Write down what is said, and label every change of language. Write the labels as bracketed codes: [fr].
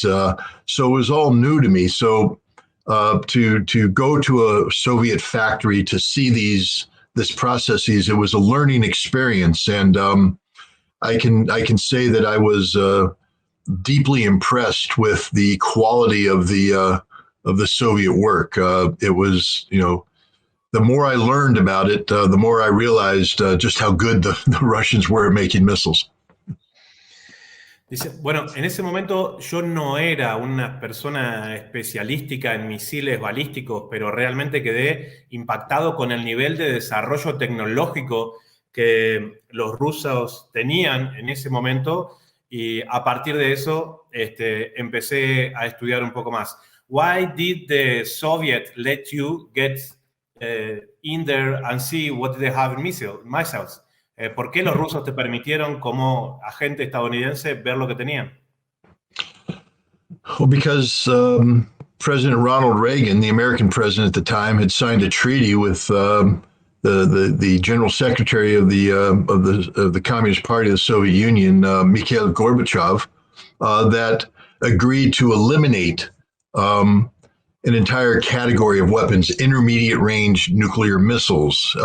[en] So it was all new to me. So to go to a Soviet factory to see this processes, it was a learning experience, and I can say that I was deeply impressed with the quality of the Soviet work. It was, the more I learned about it, the more I realized just how good the Russians were at making missiles. [es] Dice, bueno, en ese momento yo no era una persona especialística en misiles balísticos, pero realmente quedé impactado con el nivel de desarrollo tecnológico que los rusos tenían en ese momento, y a partir de eso empecé a estudiar un poco más. [en] Why did the Soviet let you get in there and see what they have in missiles? [es] ¿Por qué los rusos te permitieron como agente estadounidense ver lo que tenían? [en] Well, because President Ronald Reagan, the American president at the time, had signed a treaty with the General Secretary of the Communist Party of the Soviet Union, Mikhail Gorbachev, that agreed to eliminate an entire category of weapons, intermediate range nuclear missiles.